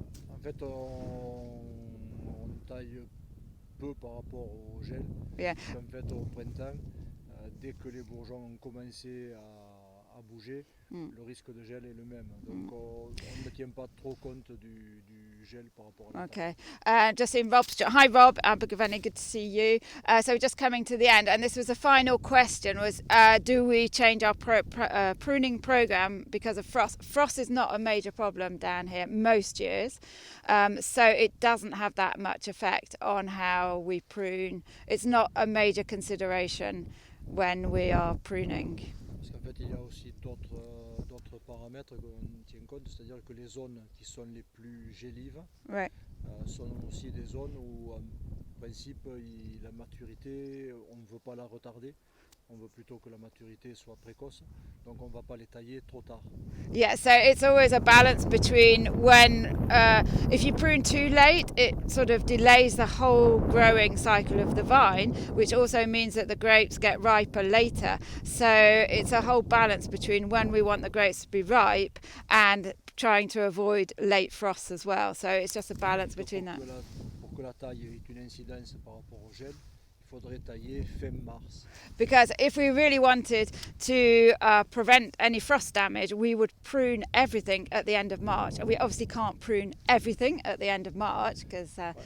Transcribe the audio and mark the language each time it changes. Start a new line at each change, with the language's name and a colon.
French: En fait, on taille peu par rapport au gel.
English: Yeah.
French: En fait, au printemps, dès que les bourgeons ont commencé à bouger, le risque de gel est le même. Donc on ne tient pas trop compte du gel par rapport à la taille.
English: Okay. Just in Rob's... Hi Rob, Abugavani, good to see you. So we're just coming to the end, and this was the final question, was do we change our pruning program because of frost? Frost is not a major problem down here most years, so it doesn't have that much effect on how we prune. It's not a major consideration when we are pruning.
French: Parce qu'en fait, il y a aussi d'autres paramètres qu'on tient compte, c'est-à-dire que les zones qui sont les plus gélives sont aussi des zones où, en principe, la maturité, on ne veut pas la retarder. On veut plutôt que la maturité soit précoce, donc on ne va pas les tailler trop tard.
English: Yeah, so it's always a balance between when, if you prune too late, it sort of delays the whole growing cycle of the vine, which also means that the grapes get riper later. So it's a whole balance between when we want the grapes to be ripe and trying to avoid late frosts as well. So it's just a balance between that.
French: Pour que la taille ait une incidence par rapport au gel, faudrait tailler fin mars.
English: Because if we really wanted to prevent any frost damage, we would prune everything at the end of March. And we obviously can't prune everything at the end of March because